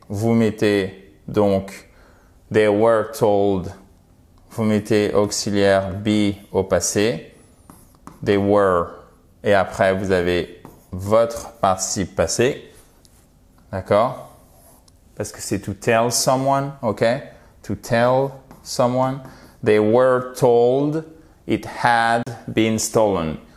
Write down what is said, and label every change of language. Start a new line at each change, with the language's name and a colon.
French: Vous mettez donc
English: they were told.
French: Vous mettez auxiliaire be au passé,
English: they were,
French: et après vous avez votre participe passé, d'accord? Parce que c'est
English: to tell someone,
French: ok?
English: To tell someone, they were told it had been stolen.